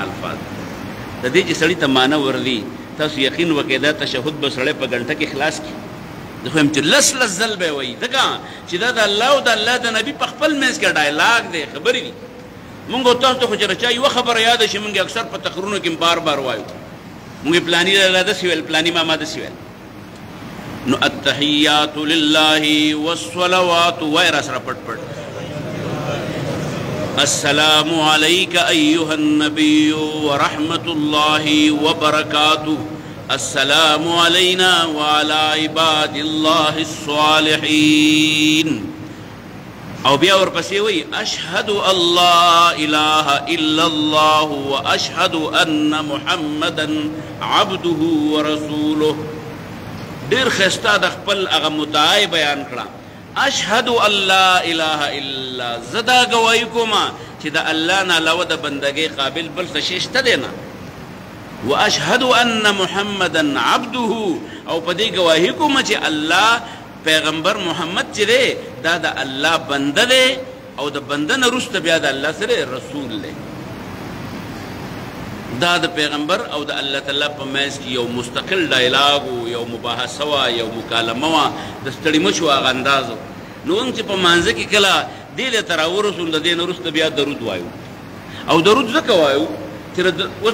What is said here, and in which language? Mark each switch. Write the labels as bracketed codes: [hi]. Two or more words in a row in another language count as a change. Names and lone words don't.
[ps] الفاظ د دې چې سړي ته معنی وردي تاسو یقین وکړئ دا تشهد به سړی په ګنټه کې خلاص کړي زه خو یم چې لس ځل به یې وایي ځکه چې دا د الله او د الله د نبي په خپل منځ کې ډایلاګ دی خبرې دي مونږ او تاسو ته خو چې چا یوه خبره یاده شي مونږ اکثر په تقریرونو کې بار بار وایو مونږ پلاني لاله داسې ویل پلاني ماما داسې ویل نو [ar] التحیات لله والصلوات [ps] وایه را سره پټ پټ [ar] السلام علیک ایها النبی ورحمة الله وبرکاته السلام علینا وعلى عباد الله الصالحین [ps] او بیا ورپسې وایي [ar] اشهد ان لا اله الا الله واشهد ان محمدا عبده ورسوله [ps] ډېر ښایسته د خپل هغه مدعای بیان کړه [ar] اشهد ان لا اله الا [ps] زه دا ګواهي کومه چې د الله نه علاوه د بندګۍ قابل بل څه شی شته دی نه [ar] واشهد ان محمدا عبده [ps] او په دې ګواهي کومه چې الله پیغمبر محمد چې دی دا د الله بنده دی او د بنده نه وروسته بیا د الله سره رسول دی دا د پیغمبر او د الله تعالی په منځ کې یو مستقل ډایلاګ و یو مباحثه وه یو مکالمه وه د ستړي مه شو هغه انداز و نو موږ چې په مانځه کې کله دې له ته راورسول د دې نه وروسته بیا درود وایو او درود ځکه وایو چې اوس